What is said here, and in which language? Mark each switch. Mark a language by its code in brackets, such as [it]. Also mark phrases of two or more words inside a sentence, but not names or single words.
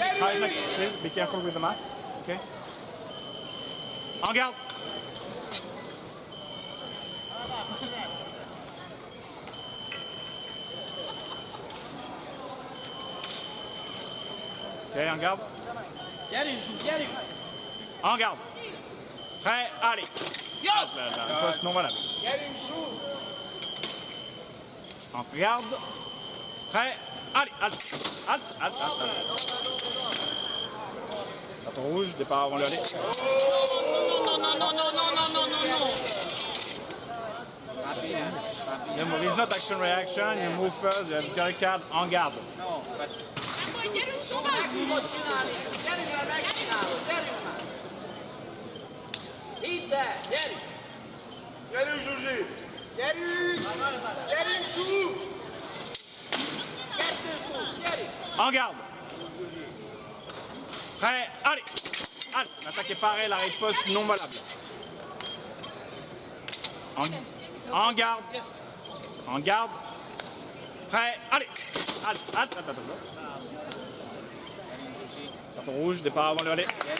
[en] Please be careful with the mask. [fr] Okay. En garde. Okay, en garde. En garde. Prêt, allez. La poste non valable. En garde. Prêt, allez. Halt. Carton rouge, départ avant le aller. Non. [en] There is not action reaction, you move first, you have correct card, [fr] en garde. [hu] No, meg tudod csinálni, gyerünk már, megcsinálod, gyerünk már! Hidd el, gyerünk! Gyerünk, Zsuzsi! Gyerünk, Zsú! Kettőt túls, gyerünk! [fr] En garde. Prêt, allez. L'attaque est parée, la riposte non valable. En garde. En garde. Prêt, allez. Halt. Carton rouge, départ avant le aller.